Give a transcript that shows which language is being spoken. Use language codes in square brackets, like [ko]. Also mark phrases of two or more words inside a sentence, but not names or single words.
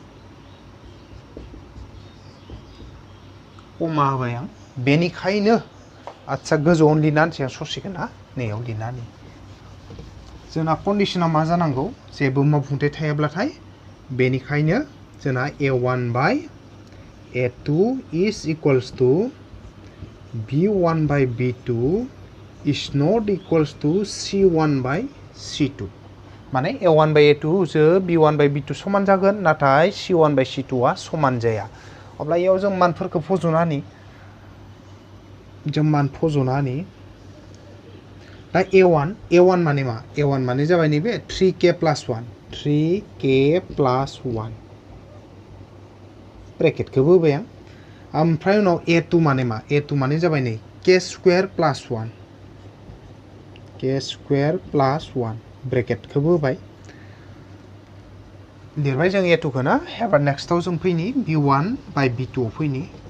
[brx] कमा होबाय आं बेनिखायनो आच्छा गोजौआव लिरनानै सिगां ससिगोन ना नैयाव लिरनानै जोंना कन्डिशना मा जानांगौ जेबो मावफुंथाय थायाब्लाथाय बेनिखायनो जोंना [en] a1 by a2 is equals to b1 by b2 is not equals to c1 by c2 [brx] माने [en] a1 by a2 [brx] जो [en] b1 by b2 [brx] समान जागोन नाथाय [en] c1 by c2 [brx] आ समान जाया अब्ला इयाव जों मानफोरखौ फज'नानै दा a1 माने मा a1 माने जाबाय नैबे 3k plus 1 ब्रेकेटखौ होबाय आं ओमफ्राय उनाव a2 माने मा a2 माने जाबाय नै [en] k square plus 1 [brx] ब्रेकेटखौ होबाय लिरबाय जों a2 खौ ना एबार नेक्स्टआव जों फैनि [en] b1 by b2 [brx] आव फैनि